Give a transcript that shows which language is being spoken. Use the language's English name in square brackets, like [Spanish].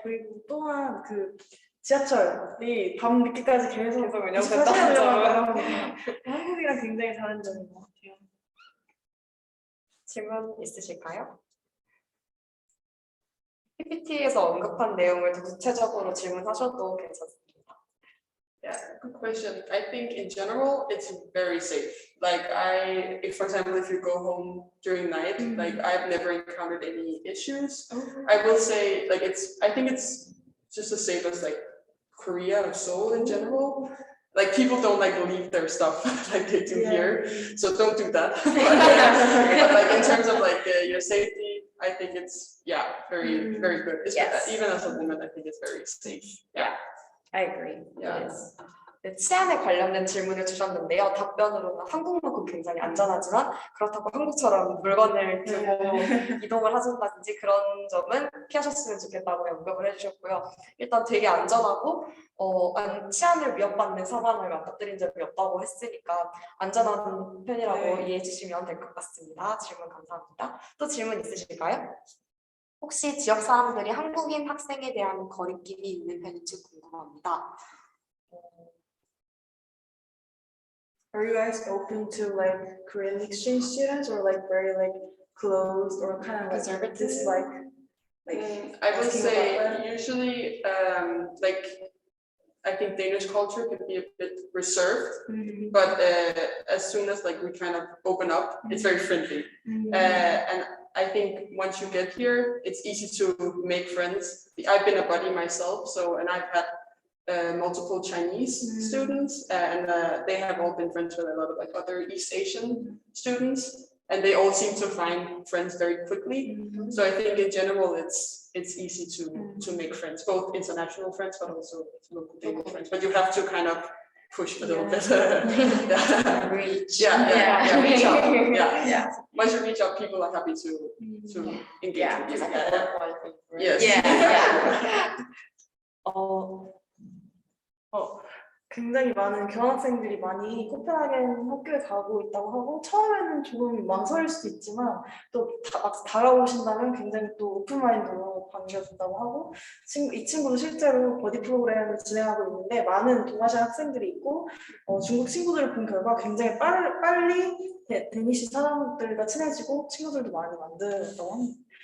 [Korean] 그리고 또한 그 지하철이 밤 늦게까지 계속 운영된다는 24시간 운영한다고 점은. 하니까 한국이랑 굉장히 다른 점인 것 같아요. 질문 있으실까요? PPT에서 언급한 내용을 더 구체적으로 질문하셔도 괜찮습니다. [English] Yeah, good question. I think in general, it's very safe. Like if for example, if you go home during night, like I've never encountered any issues. I will say like I think it's just as safe as like Korea or Seoul in general. Like people don't like leave their stuff like they do here, so don't do that. But like in terms of like your safety, I think it's very very good. Yes. Even as a woman, I think it's very safe. Yeah. I agree. Yeah. Yes. [Korean] 네, 치안에 관련된 질문을 주셨는데요. 답변으로는 한국만큼 굉장히 안전하지만 그렇다고 한국처럼 물건을 들고 이동을 하신다든지 그런 점은 피하셨으면 좋겠다고 언급을 해주셨고요. 일단 되게 안전하고 치안을 위협받는 상황을 맞닥뜨린 적이 없다고 했으니까 안전한 편이라고 이해해 주시면 될 것 같습니다. 질문 감사합니다. 또 질문 있으실까요? 혹시 지역 사람들이 한국인 학생에 대한 거리낌이 있는 편인지 궁금합니다. [English] Are you guys open to like Korean exchange students or like very like closed or kind of like Conservative? dislike? I would asking say about that? usually like I think Danish culture can be a bit reserved, but as soon as like we kind of open up, it's very friendly. And I think once you get here, it's easy to make friends. I've been a buddy myself, and I've had multiple Chinese students, and they have all been friends with a lot of like other East Asian students, and they all seem to find friends very quickly. So I think in general, it's easy to make friends, both international friends, but also local Danish friends. But you have to kind of push a little bit. Reach. Reach out. Yeah. Once you reach out, people are happy to engage with you. Yes. [Korean] 굉장히 많은 교환학생들이 많이 코펜하겐 학교에 가고 있다고 하고 처음에는 조금 망설일 수도 있지만 또 막상 다가오신다면 굉장히 또 오픈마인드로 반겨준다고 하고 이 친구도 실제로 버디 프로그램을 진행하고 있는데 많은 동아시아 학생들이 있고 중국 친구들을 본 결과 굉장히 빨리 데니시 사람들과 친해지고 친구들도 많이 만들었다고 합니다.